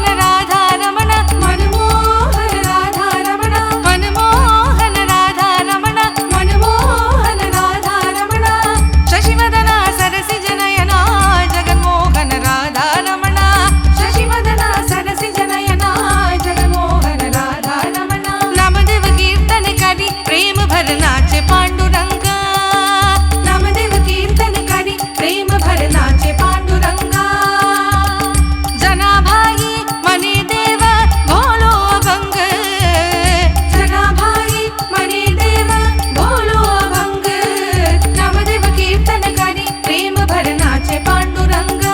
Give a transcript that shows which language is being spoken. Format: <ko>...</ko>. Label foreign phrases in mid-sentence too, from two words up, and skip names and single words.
<sa>राधारमण मनमोहन राधारमण मनमोहन राधारमण मनमोहन राधारमण शशिवदन सरसि जनयन जगन्मोहन राधारमण शशिवदन सरसि जनयन जगन्मोहन राधारमण శశివదన సరసి జనయన జగన్మోహన రాధారమణ</sa> <mr>नामदेव कीर्तन करी प्रेम भर नाचे पांडुरंगा नामदेव कीर्तन करी प्रेम भर नाचे पांडुरंगा जना भाई मने देव बोलो अभंग जना भाई मने देव बोलो अभंग नामदेव कीर्तन करी प्रेम भर नाचे पांडुरंगा</mr>